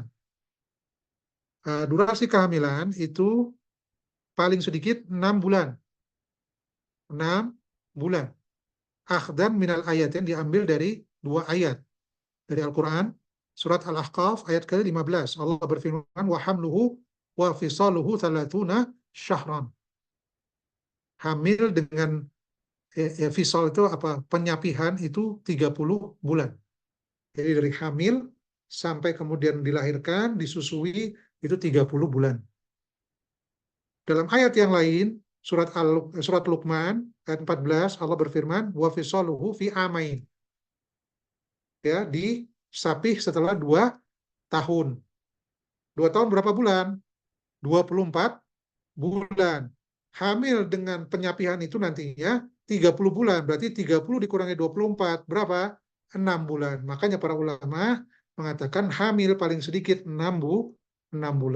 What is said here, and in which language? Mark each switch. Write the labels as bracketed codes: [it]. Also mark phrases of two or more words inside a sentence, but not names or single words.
[id] Durasi kehamilan itu paling sedikit 6 bulan. 6 bulan. [ar] أخذاً من الآيات [id] yang diambil dari 2 ayat dari Al-Quran. Surat Al-Ahqaf ayat ke-15. Allah berfirman, [ar] وحمله وفصاله ثلاثون شهرا. [id] Hamil dengan fisal itu apa? Penyapihan itu 30 bulan. Jadi dari hamil sampai kemudian dilahirkan, disusui, itu 30 bulan. Dalam ayat yang lain, surat Luqman ayat 14, Allah berfirman, [ar] وفصاله في عامين. [id] Ya, disapih setelah 2 tahun. 2 tahun berapa bulan? 24 bulan. Hamil dengan penyapihan itu nantinya 30 bulan. Berarti 30 dikurangi 24. Berapa? 6 bulan. Makanya para ulama mengatakan hamil paling sedikit 6 bulan.